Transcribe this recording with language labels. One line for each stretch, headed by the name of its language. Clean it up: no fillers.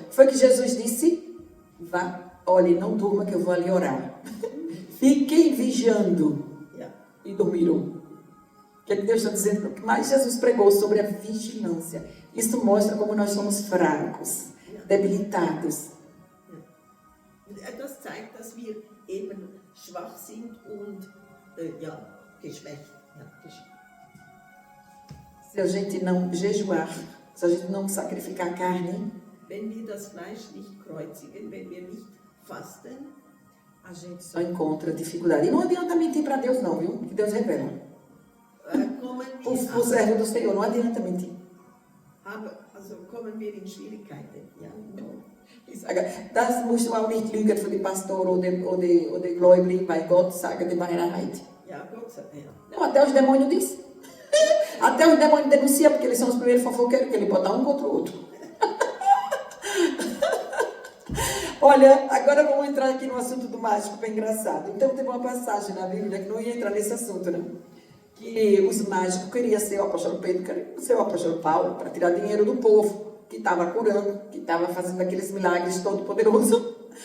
Portuguese: Foi que Jesus disse, vá, olhe, não durma que eu vou ali orar. Fiquem vigiando. E dormiram. O que é que Deus está dizendo? O que mais Jesus pregou sobre a vigilância. Isso mostra como nós somos fracos, debilitados.
German: Das zeigt, dass wir eben schwach sind und geschwächt.
Portuguese: Se a gente não jejuar, se a gente não sacrificar a carne,
German: wenn wir das Fleisch nicht kreuzigen, wenn wir nicht fasten,
Portuguese: a gente só encontra dificuldade. E não adianta mentir para Deus não, viu? Que Deus revela. O servo do Senhor, não adianta mentir.
German: Kommen wir in Schwierigkeiten. Ja, no. Ich sage, das musst du auch nicht lügen für den Pastor oder Gläubige, weil Gott sagt die Wahrheit. Ja, Gott sagt, ja.
Portuguese: Não, até os demônios dizem. Até os demônios denunciam, porque eles são os primeiros fofoqueiros, que ele botam um contra o outro. Olha, agora vamos entrar aqui no assunto do mágico, bem engraçado. Então, teve uma passagem na Bíblia que não ia entrar nesse assunto, né? Que os mágicos queriam ser o apóstolo Pedro, queriam ser o apóstolo Paulo, para tirar dinheiro do povo, que estava curando, que estava fazendo aqueles milagres todo poderoso.